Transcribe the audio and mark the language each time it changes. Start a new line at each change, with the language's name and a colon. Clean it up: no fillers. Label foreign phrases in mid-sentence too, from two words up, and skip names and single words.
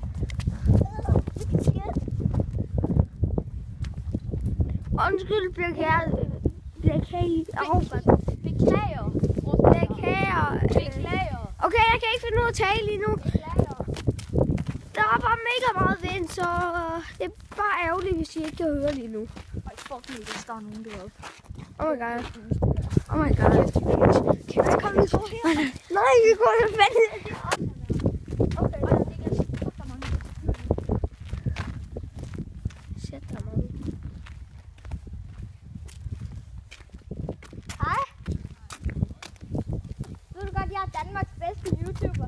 Danish: Undskyld, Beklager. Beklager. Beklager. Okay, jeg kan ikke finde ud af at tale lige nu. Beklager. Der er bare mega meget vind, så det er bare ærgerligt, hvis I ikke kan høre lige nu. Ej,
English: fuck me,
Danish: der står nogen deroppe.
English: Oh my god. Oh my god.
Danish: Kæft, kom nu. Nej, vi går til vandet. Okay, det kan fuck der mange. Sæt dig mange. Hej. Ved du godt, jeg er Danmarks bedste YouTuber?